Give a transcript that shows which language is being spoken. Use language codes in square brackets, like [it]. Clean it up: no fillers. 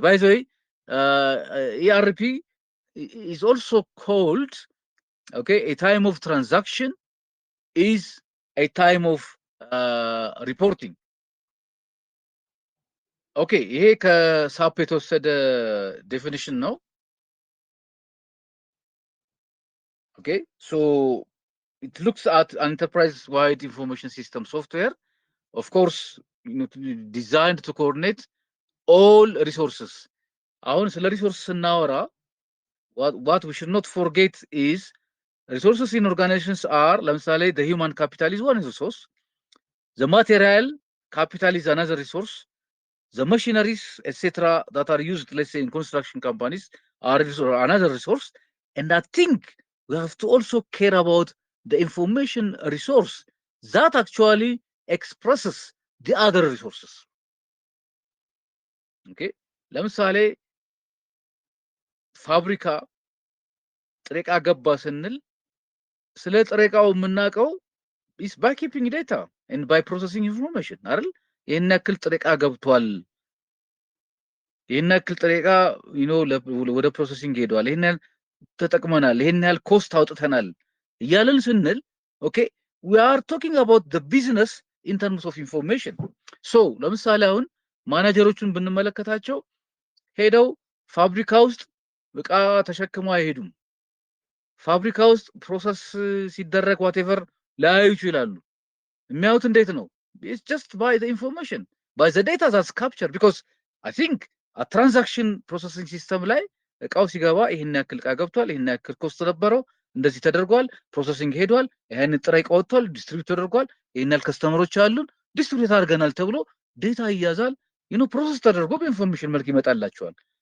[en] By the way, ERP is also called, okay, a time of transaction is a time of reporting. [am] Okay, ይሄ ከሳፕ የተወሰደ definition ነው. [en] Okay, so it looks at an enterprise-wide information system software, of course, designed to coordinate all resources. [am] አሁን ስለ ሪሶርስ ስናወራ [en] what we should not forget is resources in organizations are [am] ለምሳሌ [en] the human capital is one resource, the material capital is another resource, the machineries etc that are used let's say in construction companies are another resource, and I think we have to also care about the information resource that actually expresses the other resources. [am] Okay, ለምሳሌ ፋብሪካ ጥሬ ዕቃ ገባ ስንል ስለ ጥሬ ዕቃው የምናውቀው [en] is by keeping data and by processing information [am] አይደል? ይሄን ያክል ጥሬ ዕቃ ገብቷል፣ ይሄን ያክል ጥሬ ዕቃ ወደ ፕሮሰሲንግ ሄዷል፣ ይሄን ያህል ተጠቅመናል፣ ይሄን ያህል ኮስት አውጥተናል እያልን ስንል ኦኬ [en] we are talking about the business in terms of information. [am] so ለምሳሌ አሁን ማናጀሮቹን ብንመለከታቸው ሄደው ፋብሪካ ውስጥ ዕቃ ተሸክመው አይሄዱም። ፋብሪካ ውስጥ ፕሮሰስ ሲደረግ whatever ላያዩ ይችላሉ። የሚያዩት እንዴት ነው? [en] it's just by the information, by the data that's captured, because I think a transaction processing system [am] ላይ ዕቃው ሲገባ ይሄን ያክል ዕቃ ገብቷል፣ ይሄን ያክል ኮስት ነበረው፣ እንደዚህ ተደርጓል፣ ፕሮሰሲንግ ሄዷል፣ ይሄን ጥሬ ዕቃ ወጥቷል፣ ዲስትሪቢዩት ተደርጓል፣ ይሄን ያህል ከስተመሮች አሉን፣ ዲስትሪቢዩት አድርገናል ተብሎ ዴታ ይያዛል፣ ፕሮሰስ ተደርጎ በኢንፎርሜሽን መልክ ይመጣላቸዋል።